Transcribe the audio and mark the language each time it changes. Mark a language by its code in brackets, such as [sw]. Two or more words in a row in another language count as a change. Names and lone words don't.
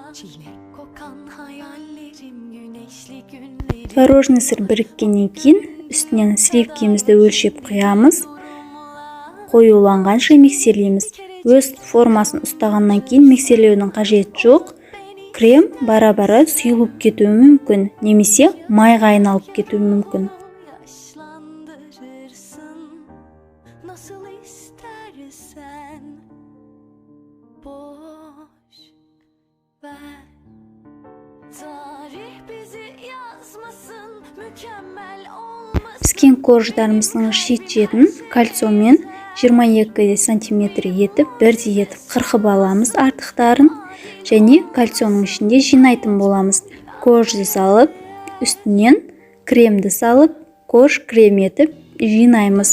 [ru] Творожный сыр [kk] біріккеннен кейін үстінен сливкімізді өлшеп құямыз. Қоюланғанша миксерлейміз. Өз формасын ұстағаннан кейін миксерлеудің қажеті жоқ. Крем бара-бара сұйылып кетуі мүмкін, немесе майға айналып кетуі мүмкін. [tr] Nasıl istersen boş ver. Tarih bizi yazmasın, mükemmel olmasın. [kk] Піскен корждарымыздың шет-шетін кальциямен 22 см етіп, бірдей етіп қырқып аламыз артықтарын, және кальцияның ішінде жинайтын боламыз. Коржды салып, үстінен кремді салып, корж крем етіп жинаймыз.